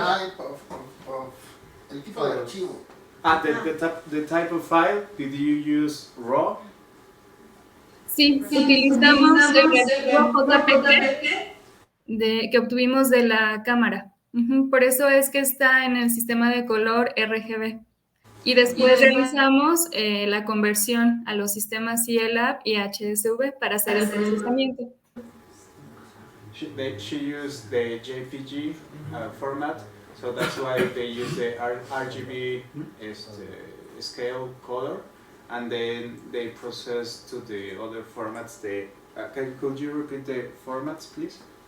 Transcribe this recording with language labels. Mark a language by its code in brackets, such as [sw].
[en] Type of [es] el tipo de archivo. [en] The type of file, did you use RAW? [es] Sí, utilizamos el archivo JPG que obtuvimos de la cámara. Por eso es que está en el sistema de color RGB. Y después realizamos la conversión a los sistemas CLAB y HSV para hacer el procesamiento. [en] She used the JPG format, so that's why they use the RGB scale color, and then they process to the other formats. Could you repeat the formats, please?